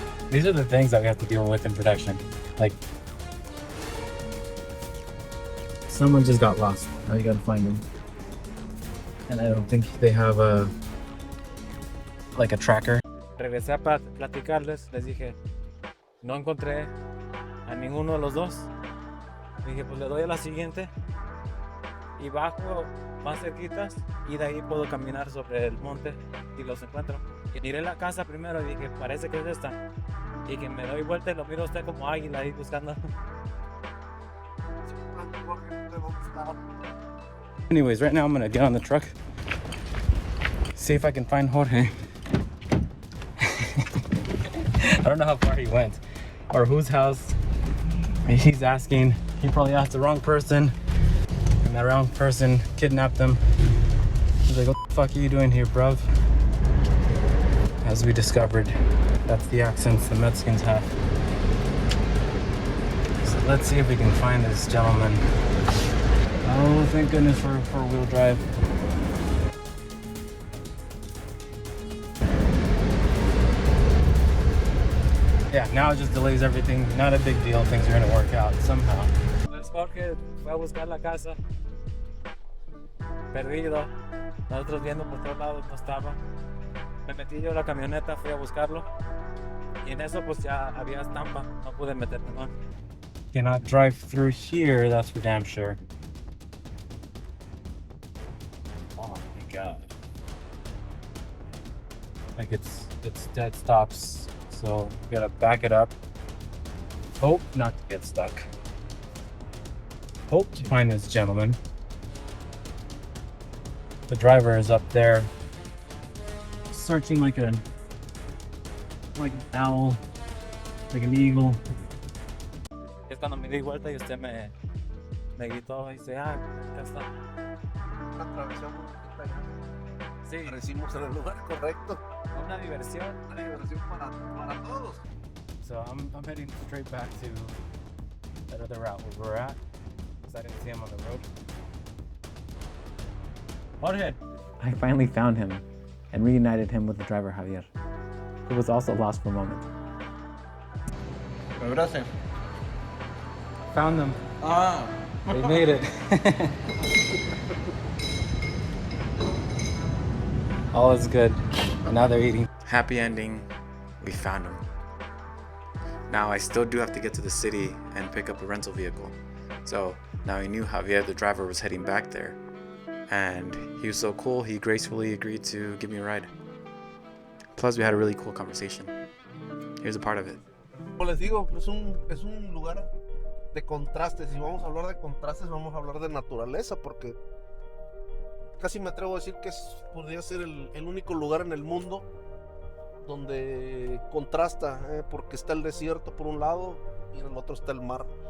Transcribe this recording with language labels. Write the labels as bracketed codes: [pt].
[en] These are the things that we have to deal with in production. Like someone just got lost. Now you gotta find them. And I don't think they have a tracker. [es] Regresé a platicarles, les dije, no encontré a ninguno de los dos. Dije, pues le doy a la siguiente y bajo más cerquitas y de ahí puedo caminar sobre el monte y los encuentro. Y miré la casa primero y dije, parece que es esta. Y que me doy vuelta y lo miro a usted como águila ahí buscando. [en] Anyways, right now I'm gonna get on the truck, see if I can find Jorge. I don't know how far he went or whose house he's asking. He probably asked the wrong person and that wrong person kidnapped him. He's like, what the fuck are you doing here, bruv? As we discovered, that's the accents the Mexicans have. So let's see if we can find this gentleman. Oh, thank goodness for four-wheel drive. Yeah, now it just delays everything. Not a big deal. Things are gonna work out somehow. [es] Pues Jorge fue a buscar la casa. Perdido. Nosotros viendo por todos lados no estaba. Me metí yo a la camioneta, fui a buscarlo. Y en eso pues ya había estampa. No pude meterme más. [en] Cannot drive through here, that's for damn sure. Oh my god. Like it's dead stops. So we gotta back it up. Hope not to get stuck. Hope to find this gentleman. The driver is up there searching like an owl, like an eagle. [es] Es cuando me di vuelta y usted me gritó y dice, acá está. Atravesamos esta llanta. Sí. Aparecimos en el lugar correcto. Una diversión. Una diversión para todos. [en] So I'm heading straight back to that other route where we're at, because I didn't see him on the road. Jorge! I finally found him and reunited him with the driver, Javier. It was also lost for a moment. [es] ¿Me abrace? [en] Found them. Ah. They made it. All is good. And now they're eating. Happy ending. We found them. Now I still do have to get to the city and pick up a rental vehicle. So now I knew Javier, the driver, was heading back there. And he was so cool, he gracefully agreed to give me a ride. Plus we had a really cool conversation. Here's a part of it. [es] Como les digo, es un lugar de contrastes. Si vamos a hablar de contrastes, vamos a hablar de naturaleza, porque casi me atrevo a decir que podría ser el único lugar en el mundo donde contrasta, porque está el desierto por un lado y en el otro está el mar.